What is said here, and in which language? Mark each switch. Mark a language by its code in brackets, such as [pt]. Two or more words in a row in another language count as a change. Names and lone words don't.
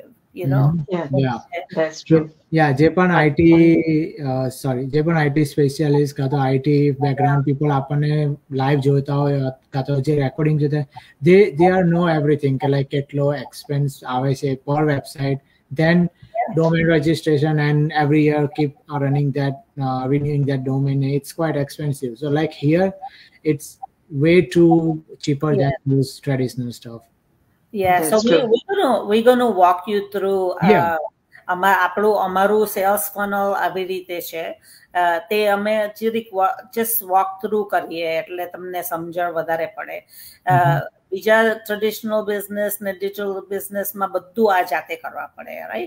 [en] You know. Yeah, that's true. Yeah, [gu] જે પણ [en] IT specialist [gu] કાં તો [en] IT background people [gu] આપણને લાઈવ જોતા હોય કાં તો જે રેકોર્ડિંગ જોતા હોય, [en] they are know everything [gu] કે લાઈક કેટલો એક્સપેન્સ આવે છે [en] per website, then domain registration, and every year keep running that renewing that domain. It's quite expensive. So like here it's way too cheaper than use traditional stuff. Yeah, so we're gonna walk you through [gu] અમારું સેલ્સ ફનલ આવી રીતે છે. તે અમે [en] just walk through [gu] કરીએ એટલે તમને સમજણ વધારે પડે. બીજા [en] traditional business [gu] ને ડિજિટલ બિઝનેસમાં બધું આ જાતે કરવા પડે, રાઈટ?